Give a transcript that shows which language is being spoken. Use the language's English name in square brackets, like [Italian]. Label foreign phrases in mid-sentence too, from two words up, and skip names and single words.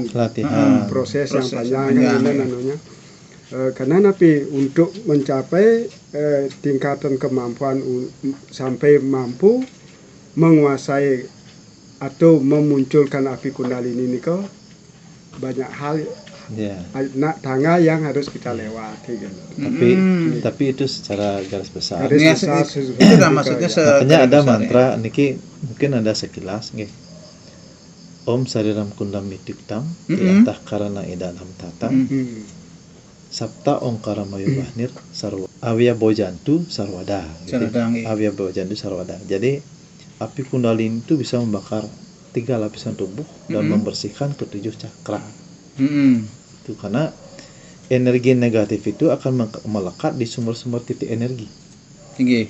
[Indonesian] Proses yang panjang namanya. Karena napi untuk mencapai tingkatan kemampuan sampai mampu menguasai atau memunculkan api kundalini ini kok banyak hal tangga yang harus kita lewati gitu. Tapi itu secara garis besar. Itu maksudnya makanya ada mantra niki mungkin ada sekilas nggih. [Sanskrit] ओम् शरीरं कुण्डम् मितिक्तम् यतः करण इडलम् ततम् सप्त ओंकार मयु वह्निर् सर्व अव्य भोजन्तु सर्वदा gitu. [Indonesian] Sarwadang, iya. [Sanskrit] अव्य भोजन्तु सर्वदा. [Indonesian] Jadi api Kundalini itu bisa membakar 3 lapisan tubuh dan membersihkan ke-7 cakra. Itu karena energi negatif itu akan melekat di sumber-sumber titik energi. Tinggi.